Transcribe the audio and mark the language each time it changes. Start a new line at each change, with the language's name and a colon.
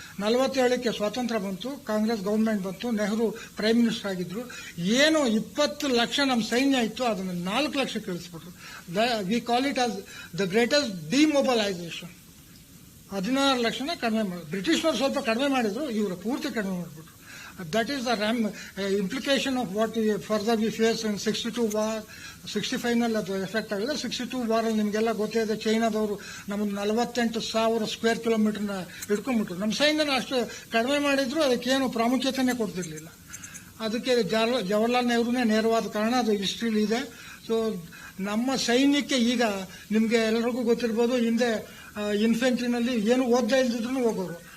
Kannada: 47ಕ್ಕೆ ಸ್ವಾತಂತ್ರ್ಯ ಬಂತು, ಕಾಂಗ್ರೆಸ್ ಗವರ್ಮೆಂಟ್ ಬಂತು, ನೆಹರು ಪ್ರೈಮ್ ಮಿನಿಸ್ಟರ್ ಆಗಿದ್ರು. ಏನು 20 ಲಕ್ಷ ನಮ್ಮ ಸೈನ್ಯ ಇತ್ತು, ಅದನ್ನು 4 ಲಕ್ಷಕ್ಕೆ ಇಳಿಸ್ಬಿಟ್ರು.
English: We call it as the greatest demobilisation.
Kannada: 16 ಲಕ್ಷನ ಕಡಿಮೆ ಮಾಡಿದ್ರು. ಬ್ರಿಟಿಷ್ನವರು ಸ್ವಲ್ಪ ಕಡಿಮೆ ಮಾಡಿದ್ರು, ಇವರು ಪೂರ್ತಿ ಕಡಿಮೆ ಮಾಡಿಬಿಟ್ರು.
English: That is the implication of what further we face in 62 war,
Kannada: 65 ನಲ್ಲಿ ಅದು ಎಫೆಕ್ಟ್ ಆಗಿದೆ. 62 ವಾರ್ ಅಲ್ಲಿ ನಿಮಗೆಲ್ಲ ಗೊತ್ತೇ ಇದೆ, ಚೈನಾದವರು ನಮ್ಮದು 48,000 ಸ್ಕ್ವೇರ್ ಕಿಲೋಮೀಟರ್ನ ಹಿಡ್ಕೊಂಡ್ಬಿಟ್ರು. ನಮ್ಮ ಸೈನ್ಯನ ಅಷ್ಟು ಕಡಿಮೆ ಮಾಡಿದ್ರು, ಅದಕ್ಕೇನು ಪ್ರಾಮುಖ್ಯತೆನೇ ಕೊಡ್ತಿರ್ಲಿಲ್ಲ. ಅದಕ್ಕೆ ಜವಾಹರ್ಲಾಲ್ ನೆಹರೂನೇ ನೇರವಾದ ಕಾರಣ, ಅದು ಹಿಸ್ಟ್ರಿಲಿ ಇದೆ. ಸೊ ನಮ್ಮ ಸೈನ್ಯಕ್ಕೆ ಈಗ ನಿಮಗೆ ಎಲ್ಲರಿಗೂ ಗೊತ್ತಿರ್ಬೋದು, ಹಿಂದೆ ಇನ್ಫೆಂಟ್ರಿನಲ್ಲಿ ಏನು ಓದ್ತಾ ಇಲ್ದಿದ್ರು ಹೋಗೋರು.